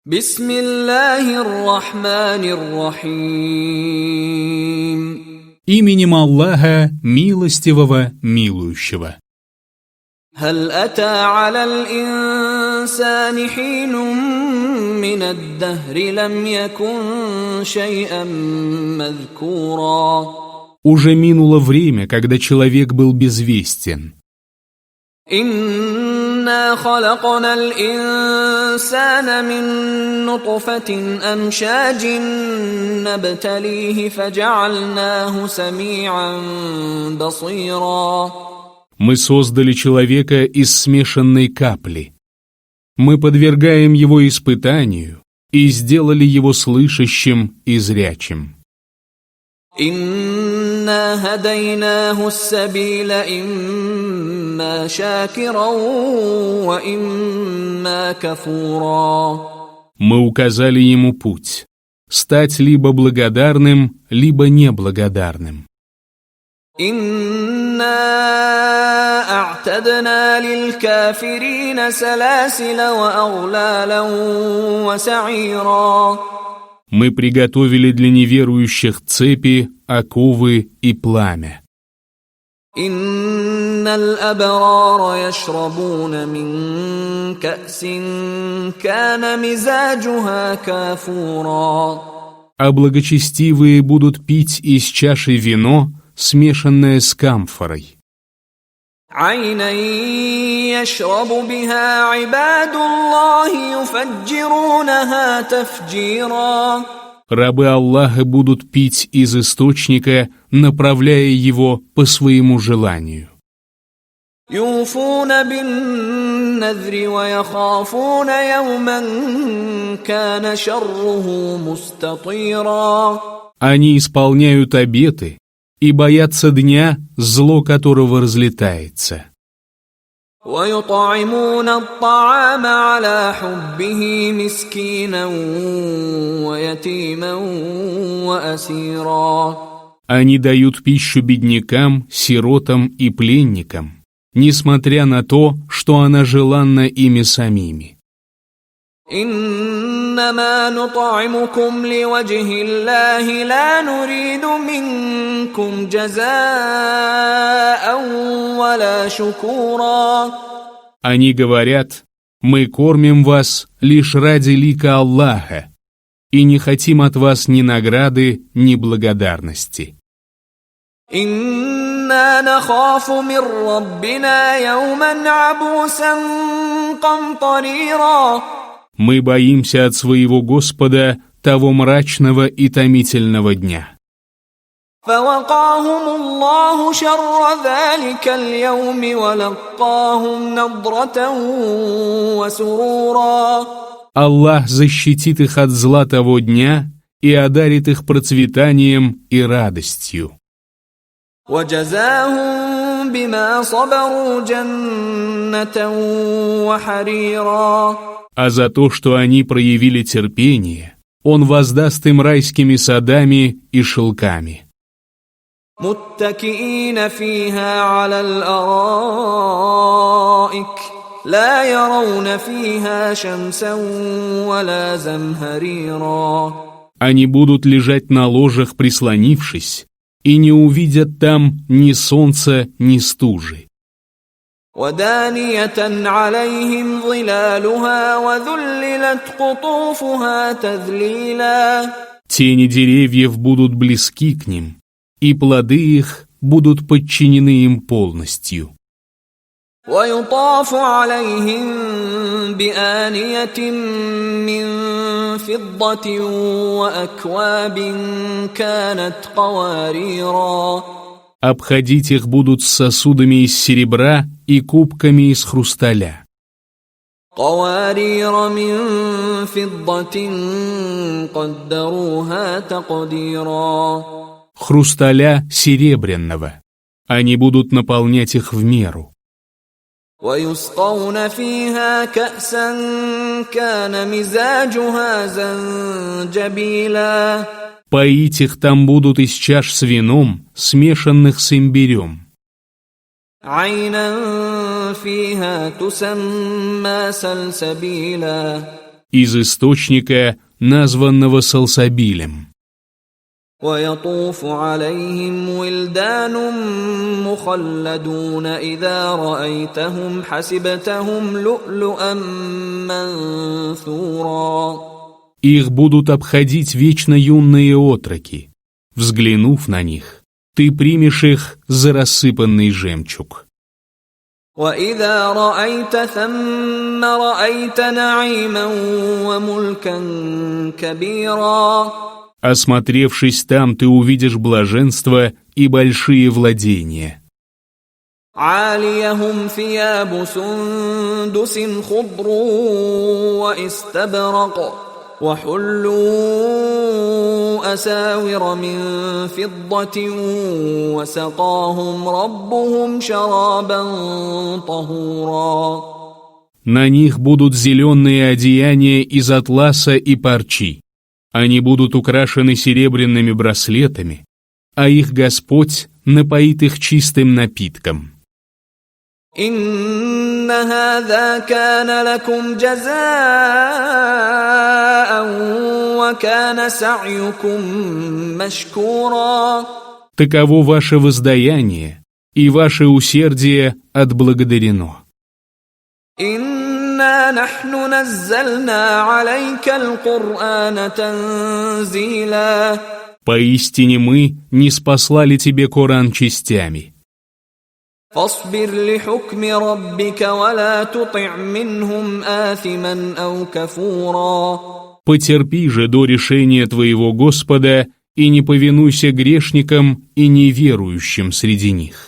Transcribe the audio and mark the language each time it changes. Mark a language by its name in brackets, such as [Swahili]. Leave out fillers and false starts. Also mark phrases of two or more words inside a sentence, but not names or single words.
[Arabic] بسم الله الرحمن الرحيم. [Russian] Именем Аллаха, милостивого, милующего. [Arabic] هل أتى على الإنسان حين من الدهر لم يكن شيئا مذكورا. [Russian] Уже минуло время, когда человек был безвестен. [Arabic] إنا خلقنا الإنسان من نطفة أمشاج نبتليه فجعلناه سميعا بصيرا. [Russian] Мы создали человека из смешанной капли. Мы подвергаем его испытанию и сделали его слышащим и зрячим. [Arabic] إنا هديناه السبيل إما شاكرا وإما كفورا. [Russian] Мы указали ему путь — стать либо благодарным, либо неблагодарным. [Arabic] إنا أعتدنا للكافرين سلاسل وأغلالا وسعيرا. [Russian] Мы приготовили для неверующих цепи, оковы и пламя. [Arabic] إن الأبرار يشربون من كأس كان مزاجها كافورا. [Russian] А благочестивые будут пить из чаши вино, смешанное с камфорой. [Arabic] عينا يشرب بها عباد الله يفجرونها تفجيرا. [Russian] Рабы Аллаха будут пить из источника, направляя его по своему желанию. [Arabic] يوفون بالنذر ويخافون يوما كان شره مستطيرا. [Russian] Они исполняют обеты и боятся дня, зло которого разлетается. [Arabic] ويطعمون الطعام على حبه مسكينا ويتيما وأسيرا. [Russian] Они дают пищу беднякам, сиротам и пленникам, несмотря на то, что она желанна ими самими. [Arabic] إنما نطعمكم لوجه الله لا نريد منكم جزاء ولا شكورا. [Russian] Они говорят: мы кормим вас лишь ради лика Аллаха и не хотим от вас ни награды, ни благодарности. [Arabic] إنا نخاف من ربنا يوما عبوسا قمطريرا. [Russian] Мы боимся от своего Господа того мрачного и томительного дня. [Arabic] فوقاهم الله شر ذلك اليوم ولقاهم نضرة وسرورا. [Russian] Аллах защитит их от зла того дня и одарит их процветанием и радостью. [Arabic] وجزاهم بما صبروا جنة وحريرا. [Russian] А за то, что они проявили терпение, Он воздаст им райскими садами и шелками. [Arabic] متكئين فيها على الأرائك لا يرون فيها شمسا ولا زمهريرا. [Russian] Они будут лежать на ложах, прислонившись, и не увидят там ни солнца, ни стужи. [Arabic] ودانية عليهم ظلالها وذللت قطوفها تذليلا. [Russian] Тени деревьев будут близки к ним, и плоды их будут подчинены им полностью. [Arabic] ويطاف عليهم بآنية من فضة وأكواب كانت قواريرا. [Russian] Обходить их будут с сосудами из серебра и кубками из хрусталя. [Arabic] قوارير من فضة قدروها تقديرا. [Russian] Хрусталя серебряного. Они будут наполнять их в меру. [Arabic] ويسقون فيها كأسا كان مزاجها زنجبيلا. [Russian] Поить их там будут из чаш с вином, смешанных с имбирем. [Arabic] عينا فيها تسمى سلسبيلا. [Russian] из источника, названного Салсабилем. [Arabic] ويطوف عليهم ولدان مخلدون إذا رأيتهم حسبتهم لؤلؤا منثورا. [Russian] Их будут обходить вечно юные отроки. Взглянув на них, ты примешь их за рассыпанный жемчуг. [Arabic] وإذا رأيت ثم رأيت نعيما وملكا كبيرا. [Russian] Осмотревшись там, ты увидишь блаженство и большие владения. [Arabic] عاليهم ثياب سندس خضر واستبرق وحلوا أساور من فضة وسقاهم ربهم شرابا طهورا. [Russian] На них будут зеленые одеяния из атласа и парчи. Они будут украшены серебряными браслетами, а их Господь напоит их чистым напитком. [Arabic] إن هذا كان لكم جزاء وكان سعيكم مشكورا. [Russian] Таково ваше воздаяние, и ваше усердие отблагодарено. [Arabic] إنا نحن نزلنا عليك القرآن تنزيلا. [Russian] Поистине мы ниспослали тебе Коран частями. [Arabic] فاصبر لحكم ربك ولا تطع منهم آثما أو كفورا. [Russian] Потерпи же до решения твоего Господа и не повинуйся грешникам и неверующим среди них.